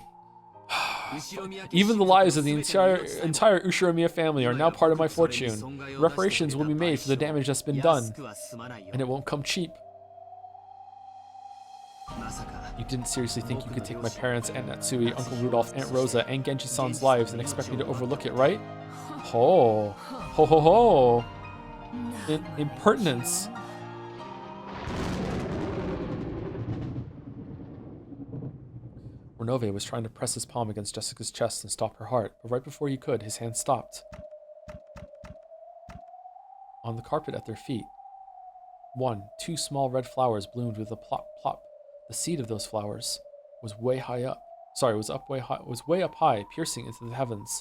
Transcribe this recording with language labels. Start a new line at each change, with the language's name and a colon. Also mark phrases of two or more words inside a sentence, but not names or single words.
English: Even the lives of the entire Ushiromiya family are now part of my fortune. Reparations will be made for the damage that's been done, and it won't come cheap. You didn't seriously think you could take my parents, Aunt Natsui, Uncle Rudolph, Aunt Rosa, and Genji-san's lives and expect me to overlook it, right? Ho. Ho ho ho. Impertinence. Renove was trying to press his palm against Jessica's chest and stop her heart, but right before he could, his hand stopped. On the carpet at their feet, two small red flowers bloomed with a plop plop. The seed of those flowers was way up high, piercing into the heavens.